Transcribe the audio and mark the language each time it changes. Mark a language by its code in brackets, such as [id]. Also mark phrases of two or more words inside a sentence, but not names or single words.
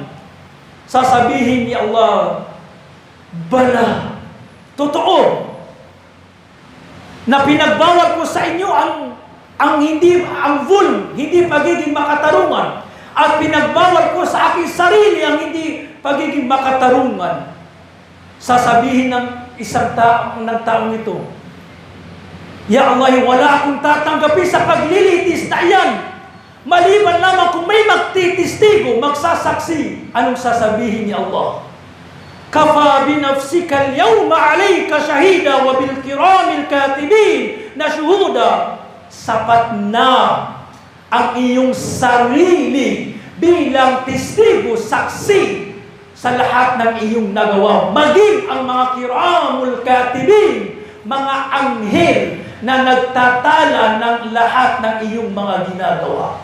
[tl] Sasabihin ni Allah, bala, totoo, na pinagbawal ko sa inyo ang vul, hindi pagiging makatarungan, at pinagbawal ko sa aking sarili ang hindi pagiging makatarungan. Sasabihin ng ng taong ito, [ar] يا الله, [tl] wala akong tatanggapin sa paglilitis na iyan, maliban lamang kung may magtitistigo, magsasaksi. Anong sasabihin ni Allah? [ar] كفى بنفسك اليوم عليك شهيدا وبالكرام الكاتبين نا شهودا. [tl] Sapat na ang iyong sarili bilang testigo, saksi sa lahat ng iyong nagawa. Maging ang mga [ar] الكرام الكاتبين, [tl] mga anghel na nagtatala ng lahat ng iyong mga ginagawa.